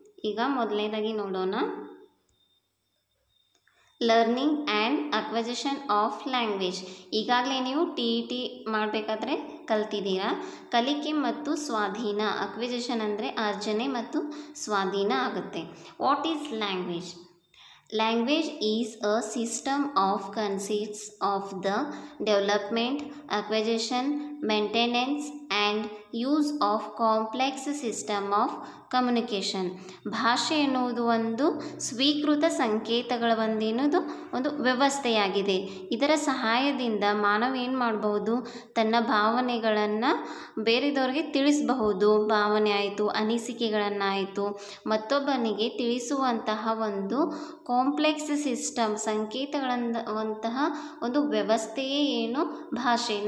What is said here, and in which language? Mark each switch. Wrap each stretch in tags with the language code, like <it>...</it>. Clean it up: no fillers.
<kn>ಈಗ ಮೊದಲನೇದಾಗಿ ನೋಡೋಣ.</kn> <en>Learning and acquisition of language.</en> <kn>ಈಗಾಗಲೇ ನೀವು TET ಮಾಡಬೇಕಾದ್ರೆ ಕಲ್ತಿದ್ದೀರಾ. ಕಲಿಕೆ ಮತ್ತು ಸ್ವಾಧೀನ. ಅಕ್ವೈಜೇಷನ್ ಅಂದರೆ ಅರ್ಜನೆ ಮತ್ತು ಸ್ವಾಧೀನ ಆಗುತ್ತೆ.</kn> <en>What is language? Language is a system of consists of the development, acquisition, maintenance and use of complex system of communication.</en> <kn>ಭಾಷೆ ಎನ್ನುವುದು ಒಂದು ಸ್ವೀಕೃತ ಸಂಕೇತಗಳ ಒಂದು ವ್ಯವಸ್ಥೆಯಾಗಿದೆ. ಇದರ ಸಹಾಯದಿಂದ ಮಾನವ ಏನು ಮಾಡಬಹುದು? ತನ್ನ ಭಾವನೆಗಳನ್ನು ಬೇರೆದವ್ರಿಗೆ ತಿಳಿಸಬಹುದು. ಭಾವನೆ ಆಯಿತು, ಅನಿಸಿಕೆಗಳನ್ನಾಯಿತು ಮತ್ತೊಬ್ಬನಿಗೆ ತಿಳಿಸುವಂತಹ ಒಂದು ಕಾಂಪ್ಲೆಕ್ಸ್ ಸಿಸ್ಟಮ್, ಸಂಕೇತಗಳಂತಹ ಒಂದು ವ್ಯವಸ್ಥೆಯೇ ಏನು ಭಾಷೆ.</kn>